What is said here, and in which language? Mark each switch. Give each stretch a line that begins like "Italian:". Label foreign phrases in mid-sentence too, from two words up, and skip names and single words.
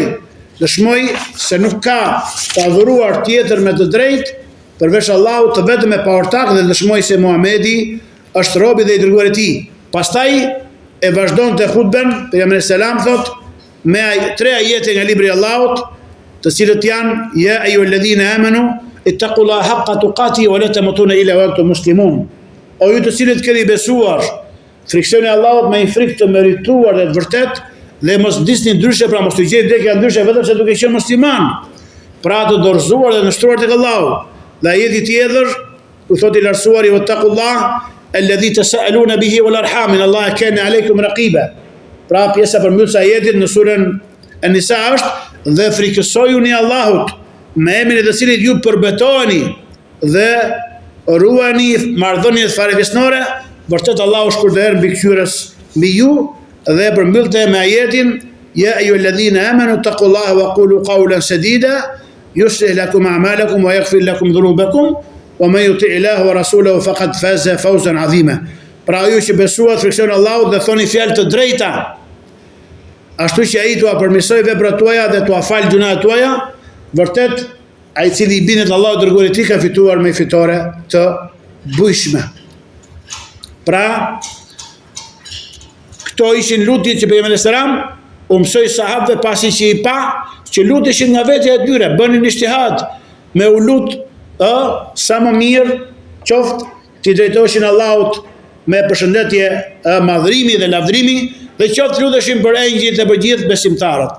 Albanian: Dëshmoj se nuk ka të adhuruar tjetër me të drejtë përveç Allahut të vetëm e paortak, dhe dëshmoj se Muhamedi është robi dhe i dërguar i tij. Pastaj e vazhdonte hutben, pejgamberi selam thot me tre ajete nga libri i Allahut, të cilët janë
Arabic: يا أيها الذين آمنوا اتقوا الله حق تقاته ولا تموتن إلا وأنتم مسلمون.
Albanian: O ju të cilët keni besuar, friksoni Allahut me një frikë të merituar dhe të vërtet, dhe mos disni ndryshe, pra mos të gjeni vdekja ndryshe vetëm se duke qenë musliman, pra të dorëzuar dhe nështruar tek Allahu. Dhe ajeti tjetër ku thotë i lartësuari
Arabic: واتقوا الله الذي تساءلون به والأرحام إن الله كان عليكم رقيبا.
Albanian: Pra pjesa përmbytëse ajetit në surën An-Nisa është dhe frikësojuni Allahut me emrin e të cilit ju përbetoheni dhe ruani marrëdhëniet farefisnore, vërtet Allahu shkurtëherë mbikëqyrës mbi ju dhe përmbyllte me ajetin
Arabic: يا أيها الذين آمنوا اتقوا الله وقولوا قولا سديدا يصلح لكم أعمالكم ويغفر لكم ذنوبكم ومن يطع الله ورسوله فقد فاز فوزا عظيما.
Albanian: Pra ju që besuat friksoni Allahut dhe thoni fjalë të drejta, ashtu që ai t'ua përmirësoj veprat tuaja dhe t'ua fal gjunat tuaja, vërtet ai cili i bindet Allahut dërguarit i tij ka fituar me fitore të bujshme. Pra, këto ishin lutjet që pejgamberi selam u mësoi sahabëve pasi që i pa që luteshin nga vetja e tyre, bënin ijtihad me u lut sa më mirë qoftë t'i drejtoheshin Allahut me përshëndetje madhrimi dhe lavdrimi dhe qoftë luteshin për engjëjt dhe për gjithë besimtarët.